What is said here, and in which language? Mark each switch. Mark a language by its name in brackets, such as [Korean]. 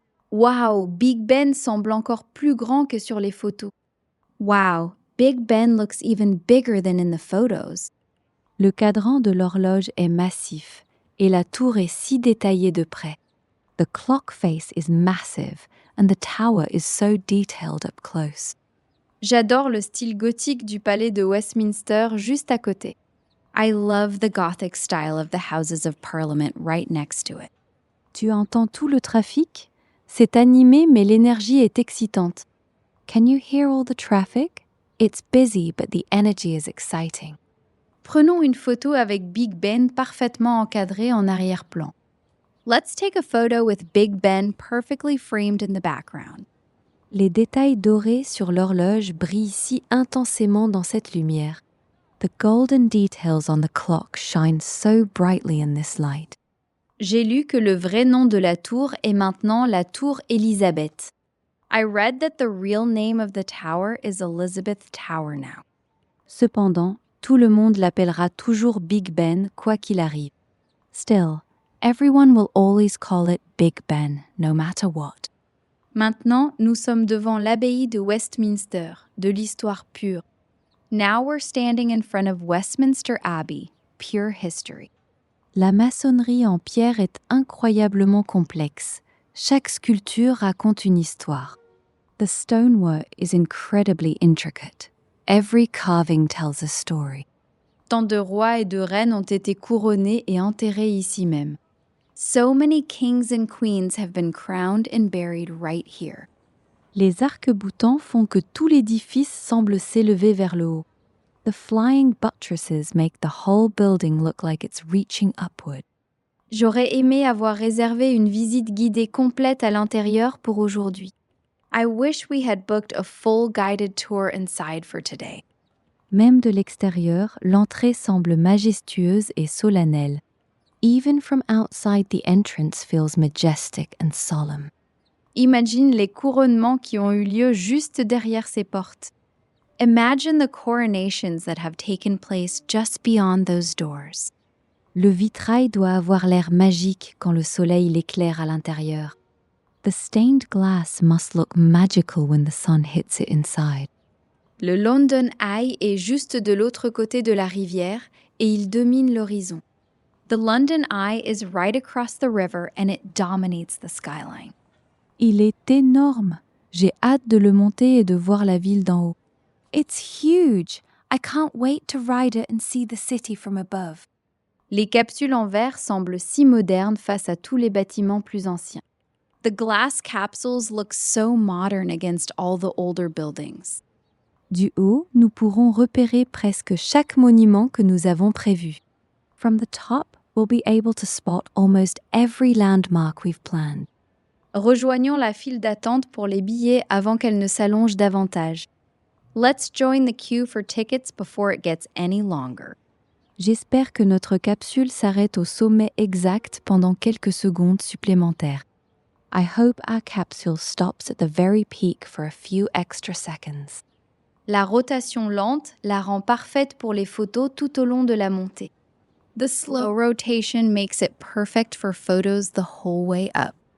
[French] Wow, Big Ben semble encore plus grand que sur les photos. [English] Wow, Big Ben looks even bigger than in the photos. [French] Le cadran de l'horloge est massif et la tour est si détaillée de près. [English] The clock face is massive and the tower is so detailed up close. [French] J'adore le style gothique du palais de Westminster juste à côté. [English] I love the Gothic style of the Houses of Parliament right next to it. [French] Tu entends tout le trafic? C'est animé mais l'énergie est excitante. [English] Can you hear all the traffic? It's busy but the energy is exciting. [French] Prenons une photo avec Big Ben parfaitement encadré en arrière-plan. [English] Let's take a photo with Big Ben perfectly framed in the background. [French] Les détails dorés sur l'horloge brillent si intensément dans cette lumière. [English] The golden details on the clock shine so brightly in this light. [French] J'ai lu que le vrai nom de la tour est maintenant la tour Elizabeth. [English] I read that the real name of the tower is Elizabeth Tower now. [French] Cependant, tout le monde l'appellera toujours Big Ben, quoi qu'il arrive. [English] Still, everyone will always call it Big Ben, no matter what. [French] Maintenant, nous sommes devant l'abbaye de Westminster, de l'histoire pure. [English] Now we're standing in front of Westminster Abbey, pure history. [French] La maçonnerie en pierre est incroyablement complexe. Chaque sculpture raconte une histoire. [English] The stonework is incredibly intricate. Every carving tells a story. [French] Tant de rois et de reines ont été couronnés et enterrés ici même. [English] So many kings and queens have been crowned and buried right here. [French] Les arcs-boutants font que tout l'édifice semble s'élever vers le haut. [English] The flying buttresses make the whole building look like it's reaching upward. [French] J'aurais aimé avoir réservé une visite guidée complète à l'intérieur pour aujourd'hui. [English] I wish we had booked a full guided tour inside for today. [French] Même de l'extérieur, l'entrée semble majestueuse et solennelle. [English] Even from outside, the entrance feels majestic and solemn. [French] Imagine les couronnements qui ont eu lieu juste derrière ces portes. [English] Imagine the coronations that have taken place just beyond those doors. [French] Le vitrail doit avoir l'air magique quand le soleil l'éclaire à l'intérieur. [English] The stained glass must look magical when the sun hits it inside. [French] Le London Eye est juste de l'autre côté de la rivière et il domine l'horizon. [English] The London Eye is right across the river and it dominates the skyline. [French] Il est énorme. J'ai hâte de le monter et de voir la ville d'en haut. [English] It's huge. I can't wait to ride it and see the city from above. [French] Les capsules en verre semblent si modernes face à tous les bâtiments plus anciens. [English] The glass capsules look so modern against all the older buildings. [French] Du haut, nous pourrons repérer presque chaque monument que nous avons prévu. [English] From the top, we'll be able to spot almost every landmark we've planned. [French] Rejoignons la file d'attente pour les billets avant qu'elle ne s'allonge davantage. [English] Let's join the queue for tickets before it gets any longer. [French] J'espère que notre capsule s'arrête au sommet exact pendant quelques secondes supplémentaires. [English] I hope our capsule stops at the very peak for a few extra seconds. [French] La rotation lente la rend parfaite pour les photos tout au long de la montée. [English] The slow rotation makes it perfect for photos the whole way up.